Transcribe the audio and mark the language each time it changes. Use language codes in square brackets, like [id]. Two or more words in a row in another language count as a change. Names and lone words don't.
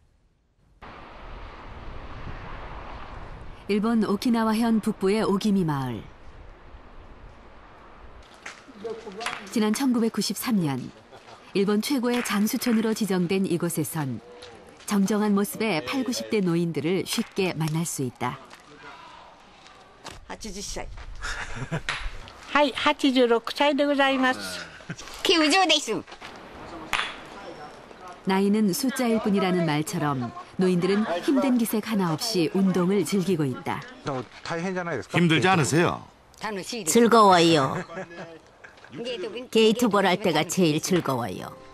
[ko] 일본 오키나와현 북부의 오기미 마을. 지난 1993년 일본 최고의 장수촌으로 지정된 이곳에선 정정한 모습의 80, 90대 노인들을 쉽게 만날 수 있다. [ja] 80歳. はい、86歳でございます。90です。 [ko] 나이는 숫자일 뿐이라는 말처럼 노인들은 힘든 기색 하나 없이 운동을 즐기고 있다. 힘들지 않으세요? 즐거워요. 게이트볼 할 때가 제일 즐거워요.